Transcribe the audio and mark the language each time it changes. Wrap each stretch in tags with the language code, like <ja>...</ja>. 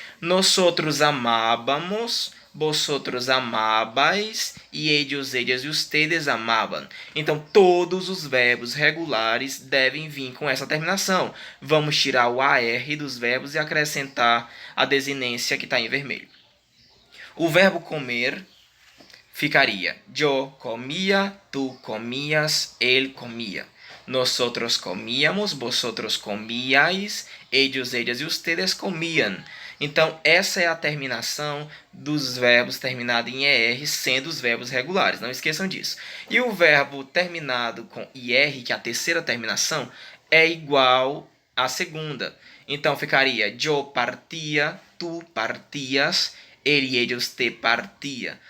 <es>Nosotros amábamos, vosotros amabais e ellos, ellas e ustedes amaban.</es> <pt>Então, todos os verbos regulares devem vir com essa terminação. Vamos tirar o AR dos verbos e acrescentar a desinência que está em vermelho. O verbo comer ficaria:</pt> <es>yo comía, tú comías, él comía. Nosotros comíamos, vosotros comíais, ellos, ellas e ustedes comían.</es> <pt>Então, essa é a terminação dos verbos terminados em ER, sendo os verbos regulares. Não esqueçam disso. E o verbo terminado com IR, que é a terceira terminação, é igual à segunda. Então, ficaria:</pt> <es>yo partía, tú partías, él y ellos te partía.</es>